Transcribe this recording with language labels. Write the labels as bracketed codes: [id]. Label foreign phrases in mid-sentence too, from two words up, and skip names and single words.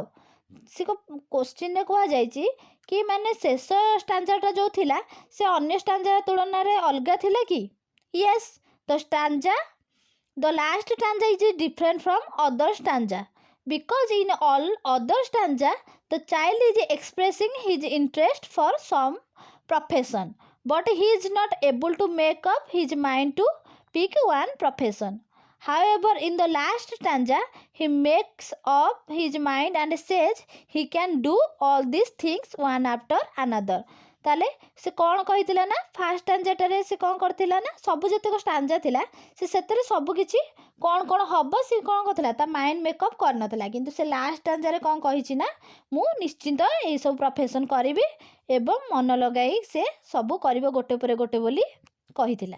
[or] ସେ କ୍ୱେଶ୍ଚିନ୍ରେ କୁହାଯାଇଛି କି ମାନେ ଶେଷ ଷ୍ଟାଞ୍ଜାଟା ଯେଉଁ ଥିଲା ସେ ଅନ୍ୟ ଷ୍ଟାଞ୍ଜା ତୁଳନାରେ ଅଲଗା ଥିଲା କି। [en] yes, the last stanza is different from other stanza because in all other stanza the child is expressing his interest for some profession but he is not able to make up his mind to pick one profession. However, in the last stanza he makes up his mind and says he can do all these things one after another. [or] ତାହେଲେ ସେ କ'ଣ କହିଥିଲା ନା [en] first stanza [or] ସେ କ'ଣ କରିଥିଲା ନା ସବୁ ଯେତିକ ଷ୍ଟାଞ୍ଜା ଥିଲା ସେଥିରେ ସବୁକିଛି କ'ଣ ହେବ ସେ କ'ଣ କରିଥିଲା ତା [en] mind makeup [or] କରିନଥିଲା, କିନ୍ତୁ ସେ [en] last stanza [or] କ'ଣ କହିଛି ନା ମୁଁ ନିଶ୍ଚିନ୍ତ ଏଇସବୁ ପ୍ରଫେସନ୍ କରିବି ଏବଂ ମନ ଲଗାଇ ସେ ସବୁ କରିବ ଗୋଟେ ପରେ ଗୋଟେ ବୋଲି କହିଥିଲା।